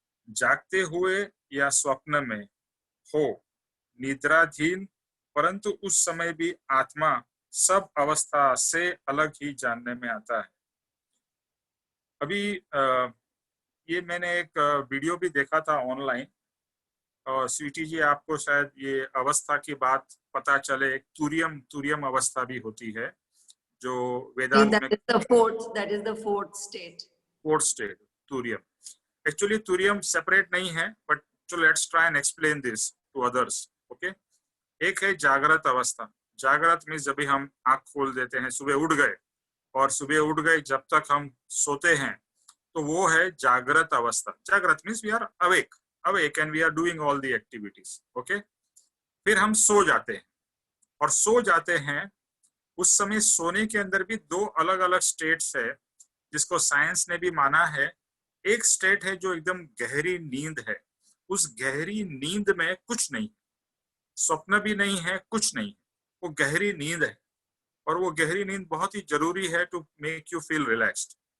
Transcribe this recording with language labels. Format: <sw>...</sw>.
<hi>जागते हुए या स्वप्न में हो, निद्राधीन, परंतु उस समय भी आत्मा सब अवस्था से अलग ही जानने में आता है। अभी ये मैंने एक वीडियो भी देखा था ऑनलाइन, और स्वीटी जी आपको शायद ये अवस्था की बात पता चले। एक तुरियम अवस्था भी होती है जो वेदांत में,</hi> <en>that is the fourth state.</en> <hi>Fourth state, तुरियम।</hi> <en>actually तुरियम separate</en> <hi>नहीं है,</hi> <en>But चलो let's try and explain this to others.</en> <hi>Okay, एक है जागृत अवस्था। जागृत मीन्स जब भी हम आंख खोल देते हैं, सुबह उठ गए, और सुबह उठ गए जब तक हम सोते हैं, तो वो है जागृत अवस्था।</hi> <en>जागृत means we are awake and we are doing all the activities.</en> <hi>Okay, फिर हम सो जाते हैं, और सो जाते हैं उस समय सोने के अंदर भी दो अलग अलग स्टेट्स है जिसको साइंस ने भी माना है। एक स्टेट है जो एकदम गहरी नींद है, उस गहरी नींद में कुछ नहीं, स्वप्न भी नहीं है, कुछ नहीं, वो गहरी नींद है, और वो गहरी नींद बहुत ही जरूरी है</hi> <en>To make you feel relaxed.</en>